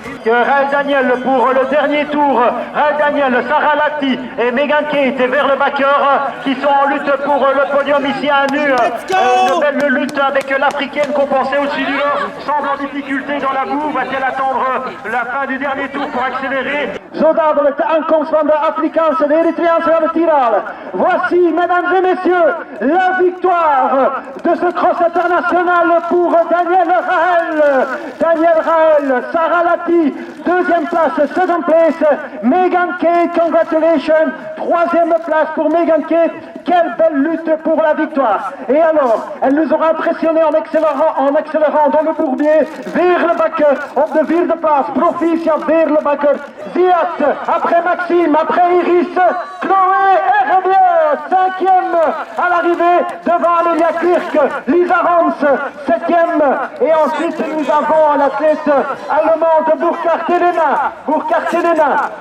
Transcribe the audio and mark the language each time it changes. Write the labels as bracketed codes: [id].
[fr] Raël Daniel pour le dernier tour, Raël Daniel, Sarah Lati et Megan Kate et Veerle-Bakker qui sont en lutte pour le podium ici à nu. Une belle lutte avec l'africaine compensée au-dessus du lot, semble en difficulté dans la boue, va-t-elle attendre la fin du dernier tour pour accélérer? [nl] Zo dadelijk de aankomst van de Afrikaanse, de Eritreaanse aan het tiralen. [fr] Voici, mesdames et messieurs, la victoire de ce cross international pour Daniel Raël. Daniel Raël, Sarah Lati, deuxième place, [en] second place. [fr] Megan Kate, [en] congratulations, [fr] troisième place pour Megan Kate. Quelle belle lutte pour la victoire. Et alors, elle nous aura impressionné en accélérant dans le bourbier. [nl] Veerle-Bakker op de vierde plaats. Proficiat Veerle-Bakker. [fr] Ziad, après Maxime, après Iris, Chloé et Javier, cinquième à l'arrivée devant Amelia Kirk, Lisa Holmes, septième. Et ensuite, nous avons l'athlète allemande Burkhard Helena.